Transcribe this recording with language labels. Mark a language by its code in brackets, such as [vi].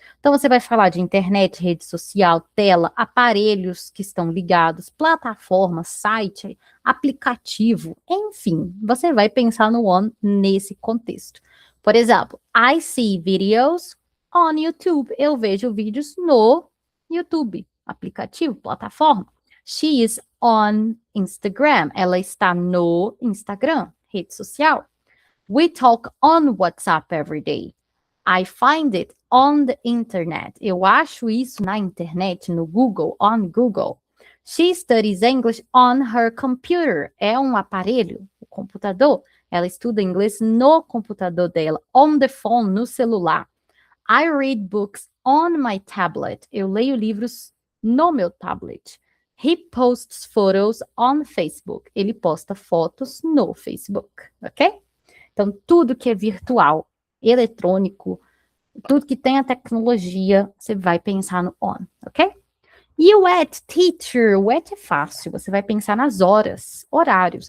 [pt] Então, você vai falar de internet, rede social, tela, aparelhos que estão ligados, plataforma, site, aplicativo, enfim, você vai pensar no on nesse contexto. Por exemplo, [en] I see videos on YouTube. [pt] Eu vejo vídeos no YouTube, aplicativo, plataforma. [en] She is on Instagram. [pt] Ela está no Instagram, rede social. [en] We talk on WhatsApp every day. I find it on the internet. [pt] Eu acho isso na internet, no Google, [en] on Google. She studies English on her computer. [pt] É um aparelho, o computador. Ela estuda inglês no computador dela, [en] on the phone, [pt] no celular. [en] I read books on my tablet. [pt] Eu leio livros no meu tablet. [en] He posts photos on Facebook. [pt] Ele posta fotos no Facebook, ok? Então, tudo que é virtual, eletrônico, tudo que tem a tecnologia, você vai pensar no on, ok? E o at, teacher, o at é fácil, você vai pensar nas horas, horários.